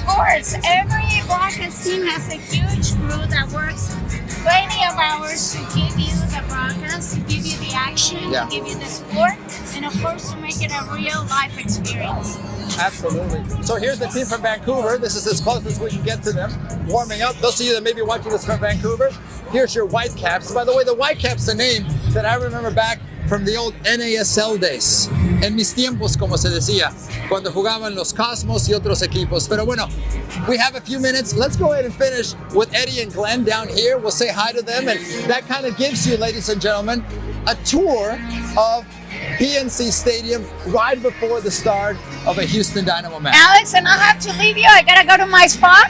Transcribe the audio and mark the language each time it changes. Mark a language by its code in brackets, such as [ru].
[en] Of course, every broadcast team has a huge crew that works 20 of hours to give you the broadcast, to give you the action, to give you the sport, and of course to make it a real life experience. Absolutely. So here's the team from Vancouver. This is as close as we can get to them, warming up. Those of you that may be watching this from Vancouver, here's your Whitecaps. By the way, the Whitecaps, a name that I remember back from the old NASL days. [es] En mis tiempos, como se decía, cuando jugaban los Cosmos y otros equipos. Pero bueno, [en] we have a few minutes. Let's go ahead and finish with Eddie and Glenn down here. We'll say hi to them, and that kind of gives you, ladies and gentlemen, a tour of PNC Stadium right before the start of a Houston Dynamo match. Alex, and I have to leave you. I gotta go to my spot.